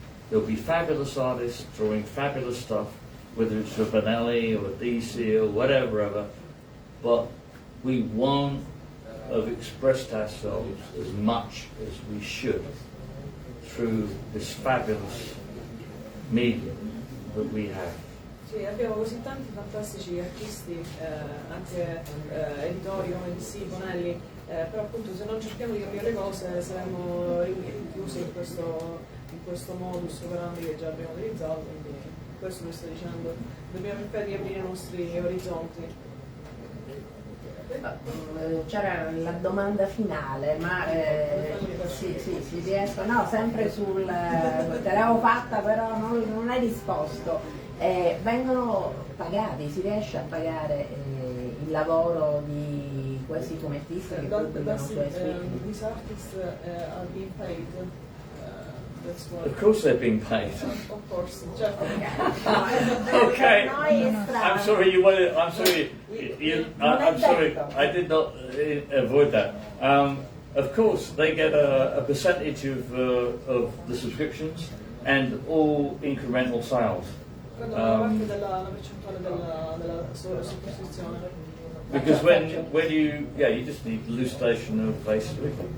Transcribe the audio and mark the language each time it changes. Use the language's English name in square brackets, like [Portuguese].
[English] There'll be fabulous artists drawing fabulous stuff, whether it's a Benelli or a DC or whatever, but we won't have expressed ourselves as much as we should through this fabulous medium that we have. [Italian] Sì, abbiamo così tanti fantastici artisti, anche editori come DC, Bonelli, però appunto se non cerchiamo di capire le cose saremmo rinchiusi in questo modus operandi che già abbiamo utilizzato, quindi questo mi sto dicendo, dobbiamo cercare di aprire i nostri orizzonti. C'era la domanda finale, ma si riesco, no, sempre te l'avevo fatta però non hai risposto. Vengono pagati, si riesce a pagare il lavoro di questi fumettisti che pubblicano su scritti? [English] These artists are being paid. That's what. Of course they're being paid. Of course, certo. Okay. I'm sorry, I'm sorry. I'm sorry. I did not avoid that. Of course, they get a percentage of the subscriptions and all incremental sales. [Italian] Prendono parte della percentuale della sottoscrizione. [English] Because when you just need elucidation of basically.